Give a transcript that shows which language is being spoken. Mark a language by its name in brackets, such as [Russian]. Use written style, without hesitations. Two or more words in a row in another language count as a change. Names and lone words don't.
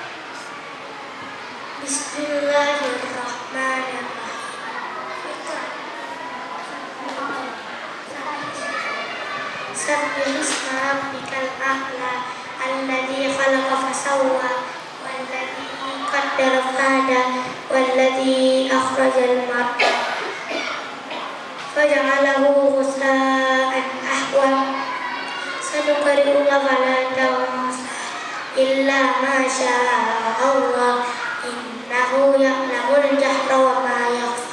[Arabic] بسم الله الرحمن الرحيم. سبح اسم ربك الأعلى. الذي خلق فسوى. والذي قدر فهدى. والذي أخرج المرعى فجعله غثاء أحوى. سنقرئك فلا تنسى إلا ما شاء الله. إنه يعلم الجهر وما يخفى.